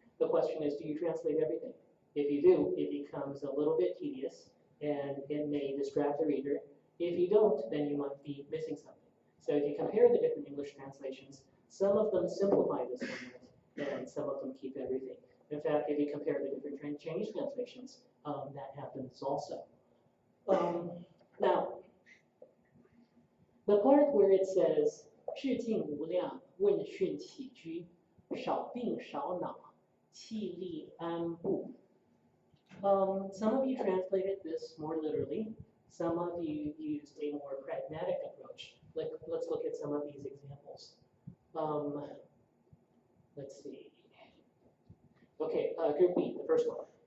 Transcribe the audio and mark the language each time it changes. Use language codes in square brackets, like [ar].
[en] The question is, do you translate everything? If you do, it becomes a little bit tedious, and it may distract the reader. If you don't, then you might be missing something. So if you compare the different English translations, some of them simplify this somewhat, and some of them keep everything. In fact, if you compare the different Chinese translations, that happens also. Now, the part where it says [zh] 致敬无量，问讯起居，少病少恼，气力安步. [en] Some of you translated this more literally. Some of you used a more pragmatic approach. Let's look at some of these examples. Let's see. Okay, Group B, the first one.